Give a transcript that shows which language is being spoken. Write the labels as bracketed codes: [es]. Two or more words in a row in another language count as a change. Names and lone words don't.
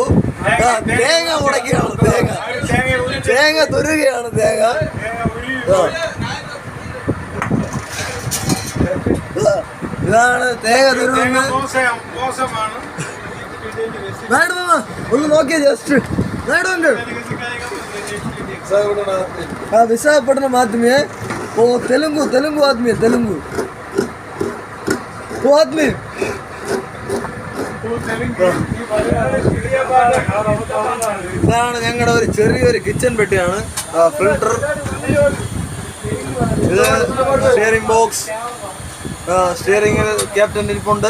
[ml] തേങ്ങ ഉടക്കുകയാണ്. തേങ്ങ തുരുകയാണ്. ഇതാണ് തേങ്ങ തുരുന്ന. ഒന്ന് നോക്കിയ ജസ്റ്റ് നായിഡു അങ്കിൾ. [hi] विशाखापट्टनम आदमी है वो. तेलुगु आदमी है. तेलुगु वो आदमी. [ml] ഇതാണ് ഞങ്ങളുടെ ഒരു ചെറിയൊരു കിച്ചൺ പെട്ടിയാണ്. ഫിൽട്ടർ, ഇത് [en] steering box. [ml] സ്റ്റിയറിംഗിൽ ക്യാപ്റ്റൻ ഇരിപ്പുണ്ട്.